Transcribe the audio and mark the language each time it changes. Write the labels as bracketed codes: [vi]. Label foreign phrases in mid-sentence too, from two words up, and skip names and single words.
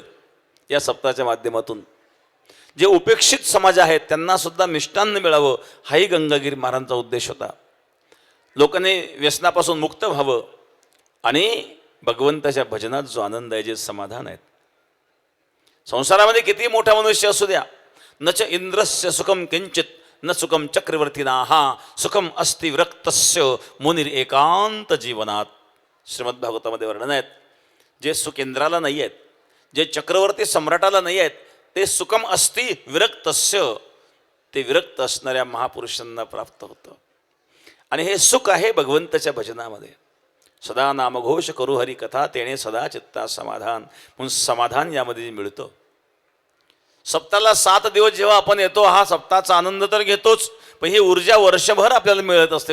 [mr] या सप्ताहाच्या माध्यमातून जे उपेक्षित समाज आहेत त्यांना सुद्धा मिष्टान्न मिळावं, हाही गंगागिरी महाराजांचा उद्देश होता. लोकांनी व्यसनापासून मुक्त व्हावं आणि भगवंताच्या भजनात जो आनंद आहे, जे समाधान आहेत. संसारामध्ये किती मोठा मनुष्य असू द्या, [sa] न च इंद्रस्य सुखम किंचित न सुखम चक्रवर्तीनाहा सुखम अस्ति विरक्तस्य मुनिर एकांत जीवनात. [mr] श्रीमद्भागवतामध्ये वर्णन आहेत. जे सुख इंद्राला नाही आहेत, जे चक्रवर्ती सम्राटाला नाही आहेत, ते [sa] सुखम अस्ति विरक्तस्य, [mr] ते विरक्त असणाऱ्या महापुरुषांना प्राप्त होतं. आणि हे सुख आहे भगवंताच्या भजनामध्ये. सदा नामघोष करू हरी कथा तेणे सदा चित्ता समाधान. म्हणून समाधान यामध्ये मिळतं. सप्ताहाला 7 दिवस जेव्हा आपण येतो, हा सप्ताहाचा आनंद तर घेतोच, पण ही ऊर्जा वर्षभर आपल्याला मिळत असते.